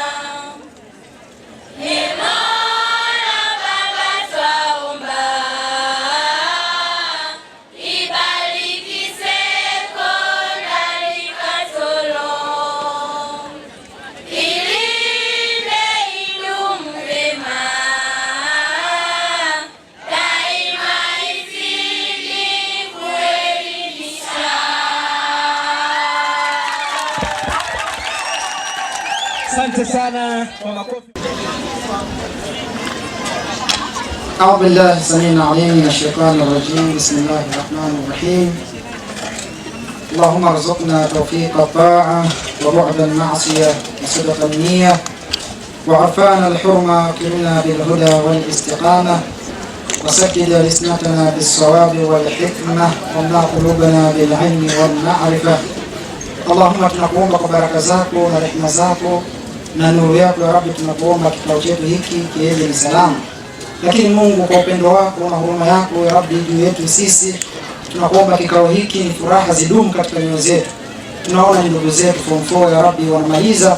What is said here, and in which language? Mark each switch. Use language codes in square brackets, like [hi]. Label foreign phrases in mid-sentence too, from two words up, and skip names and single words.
[sw] Mola Baba twaomba, ibariki Sekondari Katoro, ilinde idumu vyema, daima izidi kuelimisha. Asante sana kwa makofi. [ar] أعوذ بالله السميع العليم من الشيطان الرجيم. بسم الله الرحمن الرحيم. اللهم ارزقنا توفيق الطاعة وبعد المعصية وصدق النية وعفانا الحرمة وكرمنا بالهدى والاستقامة وسدد ألسنتنا بالصواب والحكمة واملأ قلوبنا بالعلم والمعرفة. [sw] اللهم tunakuomba kwa baraka zako na rehema zako na nuru yako [ar] يا رب, [sw] tunakuomba kikao chetu hiki kiende ni salama. Lakini Mungu, kwa upendo wako na huruma yako [ar] يا رب [sw] juu yetu sisi, tunakuomba kikao hiki ni furaha zidumu katika mioyo zetu. Tunaona ndugu zetu form 4 [ar] يا رب [sw] wanamaliza.